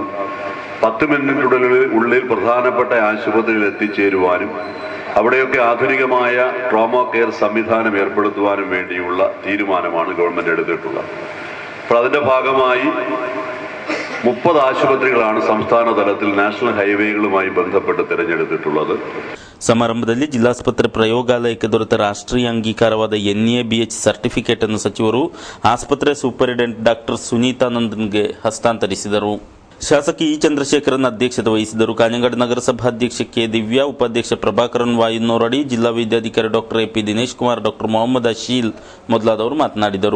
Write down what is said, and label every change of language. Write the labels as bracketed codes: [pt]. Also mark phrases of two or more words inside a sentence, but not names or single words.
[ml] 10 മിനിറ്റിനുള്ളിൽ പ്രധാനപ്പെട്ട ആശുപത്രിയിൽ എത്തിച്ചേരുവാനും അവിടെയൊക്കെ ആധുനികമായ ട്രോമ കെയർ സംവിധാനം ഏർപ്പെടുത്തുവാനും വേണ്ടിയുള്ള തീരുമാനമാണ് ഗവൺമെന്റ് എടുത്തിട്ടുള്ളത്. അപ്പോൾ അതിന്റെ ഭാഗമായി 30 ആശുപത്രികളാണ് സംസ്ഥാന തലത്തിൽ നാഷണൽ ഹൈവേകളുമായി ബന്ധപ്പെട്ട് തിരഞ്ഞെടുത്തിട്ടുള്ളത്. [kn] ಸಮಾರಂಭದಲ್ಲಿ ಜಿಲ್ಲಾಸ್ಪತ್ರೆ ಪ್ರಯೋಗಾಲಯಕ್ಕೆ ದೊರೆತ ರಾಷ್ಟ್ರೀಯ ಅಂಗೀಕಾರವಾದ NABH ಸರ್ಟಿಫಿಕೇಟ್ ಅನ್ನು ಸಚಿವರು ಆಸ್ಪತ್ರೆ ಸೂಪರಿಂಟೆಂಡೆಂಟ್ ಡಾಕ್ಟರ್ ಸುನೀತಾನಂದನ್ಗೆ ಹಸ್ತಾಂತರಿಸಿದರು. ಶಾಸಕ ಇ ಚಂದ್ರಶೇಖರನ್ ಅಧ್ಯಕ್ಷತೆ ವಹಿಸಿದರು. ಕಾಞಂಗಾಡ್ ನಗರಸಭಾಧ್ಯಕ್ಷ ಕೆ ದಿವ್ಯಾ, ಉಪಾಧ್ಯಕ್ಷ ಪ್ರಭಾಕರನ್ ವಾಯುನೋರಡಿ, ಜಿಲ್ಲಾ ವೈದ್ಯಾಧಿಕಾರಿ ಡಾಕ್ಟರ್ AP ದಿನೇಶ್ ಕುಮಾರ್, ಡಾಕ್ಟರ್ ಮೊಹಮ್ಮದ್ ಅಶೀಲ್ ಮೊದಲಾದವರು ಮಾತನಾಡಿದರು.